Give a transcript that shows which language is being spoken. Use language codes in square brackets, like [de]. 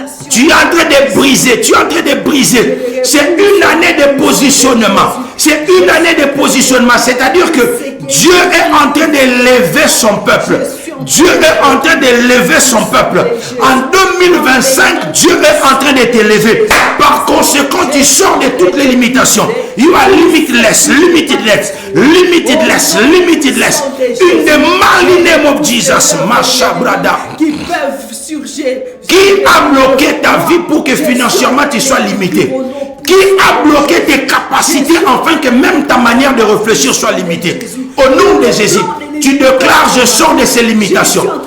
[fr] Tu es en train de briser. Tu es en train de briser. C'est une année de positionnement. C'est une année de positionnement. C'est-à-dire que Dieu est en train de lever son peuple. Dieu est en train de lever son peuple. En 2025, Dieu est en train de t'élever. Par conséquent, tu sors de toutes les limitations. [en] You are limitless, limitless, limitless, limitless. In the mighty name of Jesus, Mashabrada. [fr] Qui peuvent surgir. Qui a bloqué ta vie pour que financièrement tu sois limité? Qui a bloqué tes capacités afin que même ta manière de réfléchir soit limitée? Au nom de Jésus, tu déclares, je sors de ces limitations.